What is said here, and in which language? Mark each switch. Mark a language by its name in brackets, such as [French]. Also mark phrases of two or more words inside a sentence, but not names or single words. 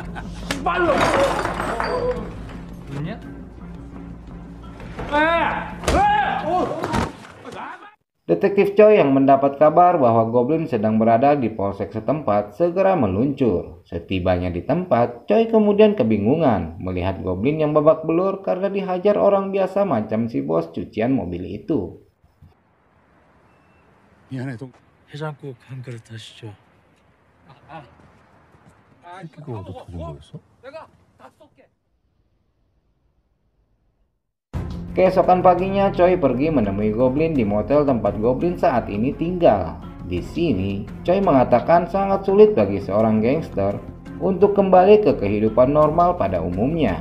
[Indonesian] Detektif Choi yang mendapat kabar bahwa Goblin sedang berada di polsek setempat segera meluncur. Setibanya di tempat, Choi kemudian kebingungan melihat Goblin yang babak belur karena dihajar orang biasa macam si bos cucian mobil itu. [Korean] 미안해 동. 해장국 한 그릇 하시죠. 그거 어디 터진 거였어? [Indonesian] Keesokan paginya, Choi pergi menemui Goblin di motel tempat Goblin saat ini tinggal. Di sini, Choi mengatakan sangat sulit bagi seorang gangster untuk kembali ke kehidupan normal pada umumnya.